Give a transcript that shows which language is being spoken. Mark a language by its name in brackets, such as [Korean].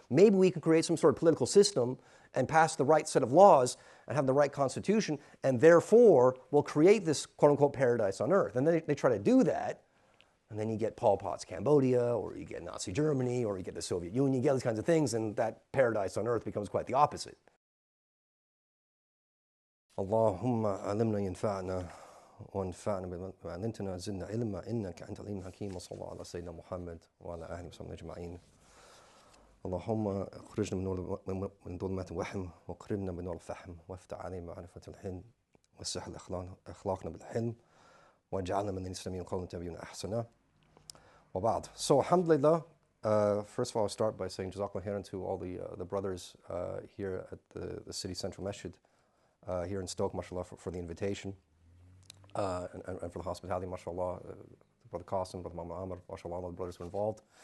[English] Maybe we can create some sort of political system and pass the right set of laws and have the right constitution, and therefore we'll create this quote-unquote paradise on earth. And then they try to do that, and then you get Pol Pot's Cambodia, or you get Nazi Germany, or you get the Soviet Union, you get these kinds of things, and that paradise on earth becomes quite the opposite. [Arabic] Allahumma alimna yanfa'na وانفعنا بما علمتنا زدنا علما انك انت العليم الحكيم وصلى الله على سيدنا محمد وعلى اله وصحبه اجمعين. اللهم اخرجنا من ظلمات الوهم وقربنا بنور الفهم وافتح علينا معرفة الحلم وسهل اخلاقنا بالحلم واجعلنا من الاسلامين قولا تبين احسنا وبعد. [English] So alhamdulillah, first of all I'll start by saying jazakallah khairan to all the brothers here at the city central Masjid here in Stoke, mashallah, for the invitation. And for the hospitality, mashallah, Brother Qasim, Brother Mama Amr, mashallah, all the brothers were involved.